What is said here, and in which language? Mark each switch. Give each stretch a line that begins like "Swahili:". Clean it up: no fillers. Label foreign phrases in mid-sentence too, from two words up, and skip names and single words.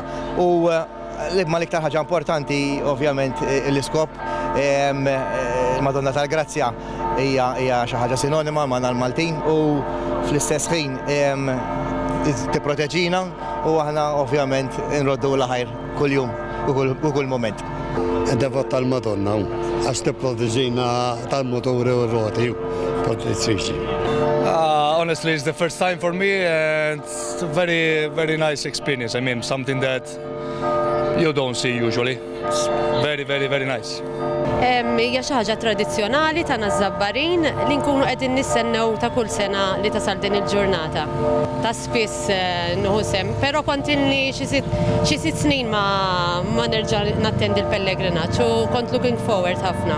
Maltese: U ma l-iktar ħaġa importanti ovvjament l-iskop il-Madonna tal-Grazzja hija xi ħaġa sinonima magħna l-Maltin u fl-istess ħin tipproteġina u aħna ovvjament nroddu l-ħajr kuljum u kull moment. Devot tal-Madonna, għax tipproteġina tal-moturi u r-roti, protettriċi.
English: Honestly, it's the first time for me and it's a very, very nice experience. I mean, something that you don't see usually. It's very, very, very nice.
Maltese: Hija xi ħaġa tradizzjonali tagħna Żabbarin li nkunu qegħdin nistennew ta' kull sena li tasal din il-ġurnata. Ta' spiss nieħu sehem, però kontinni xi sitt snin ma nerġa' nattendi l-pellegrinaġġ u kont
English: looking forward
Maltese: ħafna.